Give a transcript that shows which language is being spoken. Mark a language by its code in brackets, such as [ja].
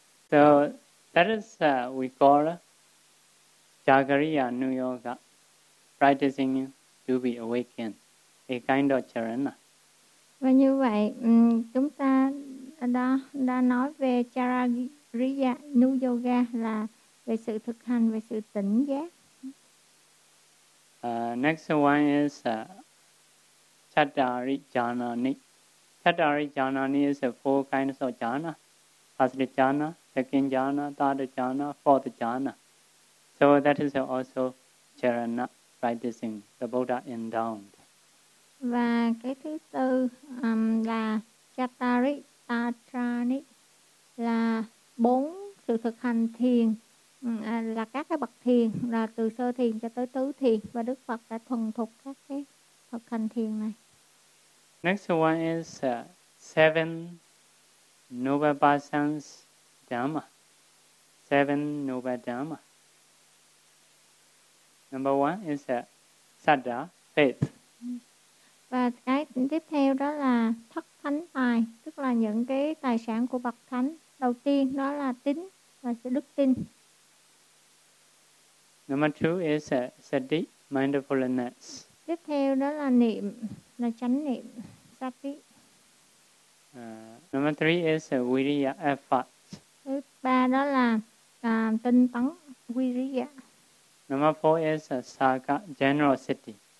[en] So that is we call Jagariya Nuyoga, practicing to be awakened, a kind of charana. [vi] Và như vậy chúng ta đã nói về Jagariya Nuyoga là về sự thực hành, về sự tỉnh giác. [en] Next one is Chattari Janani. Chattari Janani is four kinds of jhana. First jhana, second jhana, third jhana, fourth jhana. So that is also charana practicing the Buddha endowed. [vi] Và cái thứ tư là Chattari Tatrani là bốn sự thực hành thiền. Là các cái bậc thiền, là từ sơ thiền cho tới tứ thiền, và Đức Phật đã thuần thục các cái thực hành thiền này. [en] Next one is seven Nubabhasan's Dhamma. Seven Nubabhasan. Number one is Sadda, faith. [vi] Và cái tiếp theo đó là thất thánh tài, tức là những cái tài sản của bậc thánh. Đầu tiên đó là tín và sự đức tin. [en] Number two is sati, mindfulness. [vi] Tiếp theo đó là niệm, là chánh niệm, sati. [en] Number three is viriya, effort. [vi] Thứ ba đó là tinh tấn, viriya. [en] Number four is saka, generosity.